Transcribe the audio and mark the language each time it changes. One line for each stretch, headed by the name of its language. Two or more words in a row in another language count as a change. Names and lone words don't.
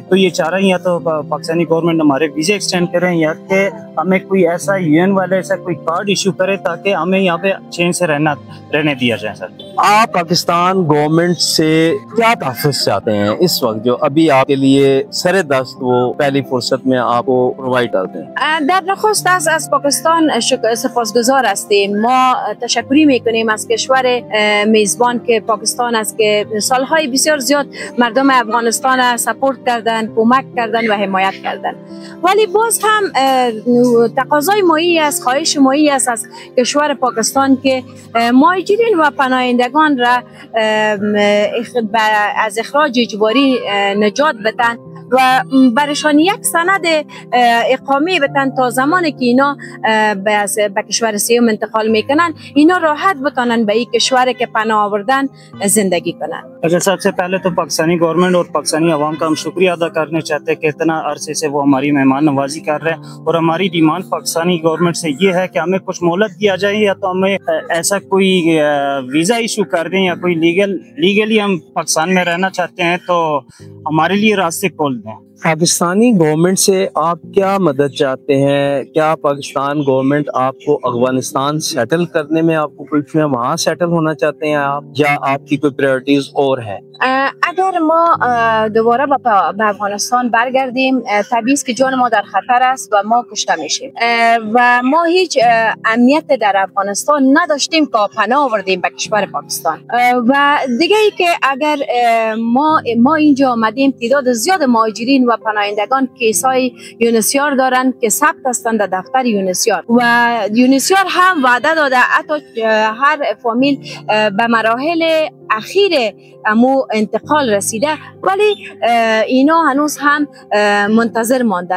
Urdu: تو یہ چاہ رہے ہیں یا تو پاکستانی گورنمنٹ ہمارے ویزے ایکسٹینڈ کریں یا کہ ہمیں کوئی ایسا یو این والے ایسا کوئی
English: card issue
Urdu: کرے تاکہ ہمیں یہاں پہ چین سے رہنے دیا جائے. सर آپ پاکستان گورنمنٹ سے کیا تحفظ چاہتے ہیں اس وقت جو ابھی آپ کے لیے سرِ دست وہ پہلی فرصت میں آپ کو پرووائیڈ کرتے ہیں؟
Persian: در نخست از پاکستان سپاسگزار هستیم. ما تشکری میکنیم از کشور میزبان که پاکستان است که سالهای بسیار زیاد مردم افغانستان سپورت کردن، کمک کردن و حمایت کردن. ولی باز هم تقاضای مایی است، خواهش مایی است از کشور پاکستان که مهاجرین و پناهندگان را از اخراج اجباری نجات بدن و برشان یک سند اقامه بدن تا زمانی که اینا به کشور سوم انتقال میکنن اینا راحت بتانن به این کشور که پناه آوردن زندگی کنن.
Urdu: اچھا، سب سے پہلے تو پاکستانی گورنمنٹ اور پاکستانی عوام کا ہم شکریہ ادا کرنا چاہتے ہیں کہ اتنا عرصے سے وہ ہماری مہمان نوازی کر رہے ہیں. اور ہماری ڈیمانڈ پاکستانی گورنمنٹ سے یہ ہے کہ ہمیں کچھ مہلت دیا جائے یا تو ہمیں ایسا کوئی
English: visa issue
Urdu: کر دیں یا کوئی لیگلی ہم پاکستان میں رہنا چاہتے ہیں تو ہمارے لیے راستے کھول دیں. پاکستانی گورنمنٹ سے آپ کیا مدد چاہتے ہیں? کیا پاکستان گورنمنٹ آپ کو افغانستان سیٹل کرنے میں آپ کو کچھ وہاں سیٹل ہونا چاہتے ہیں آپ، یا آپ کی کوئی پرائیورٹیز اور ہے?
Persian: اگر ما دوباره به افغانستان برگردیم طبیعی است که جان ما در خطر است و ما کشته میشیم و ما هیچ امنیت در افغانستان نداشتیم که پناه آوردیم به کشور پاکستان. و دیگه ای که اگر ما اینجا آمدیم تعداد زیاد مهاجرین و پناهندگان کیسای یونسیار دارن که ثبت هستند در دفتر یونسیار و یونسیار هم وعده داده حتی هر فامیل به مراحل اخیر امو انتقال رسیده ولی اینا هنوز هم منتظر ماندن.